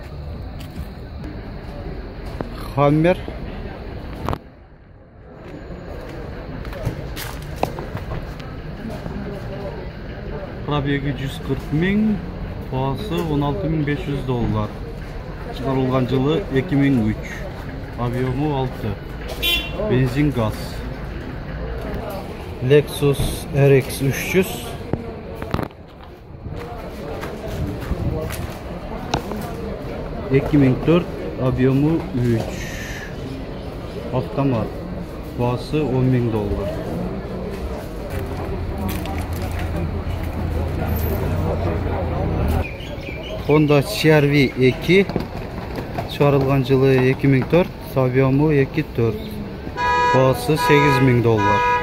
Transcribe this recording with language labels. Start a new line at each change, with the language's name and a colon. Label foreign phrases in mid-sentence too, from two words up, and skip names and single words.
Kazakh: Hammer пробеги 140,000, бағасы $16,500. Шығарылған жылы 2003,
Russian: объему 6, бензин газ. Lexus RX 300 2004, объему 3, автомат.
Kazakh: Бағасы $10,000. Honda CR-V 2, шығарылған жылы 2004, объему 2.4, бағасы $8,000.